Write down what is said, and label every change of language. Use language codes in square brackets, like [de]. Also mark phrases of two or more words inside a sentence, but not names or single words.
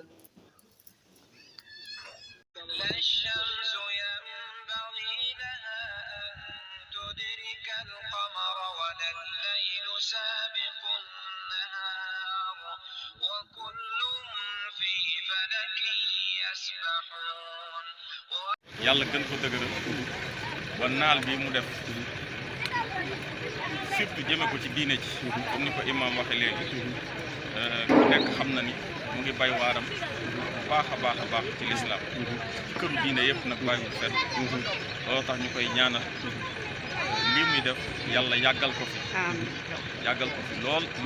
[ar] لا الشمس ينبغي لها أن تدرك القمر ولا الليل سابق النهار وكل في فلك يسبحون [wo] yàlla gën ko dëgëral ba naal bi mu def surtout jëme ko ci diine ci comme ni ko imam waxe léegi ku nekk xam na ni mu ngi bay waaram baax a baax ci lislaam ci këru diine yëpp nag bàyyiwul fenn loolu tax ñu koy ñaanal lii muy def yàlla yàggal ko fi lool mu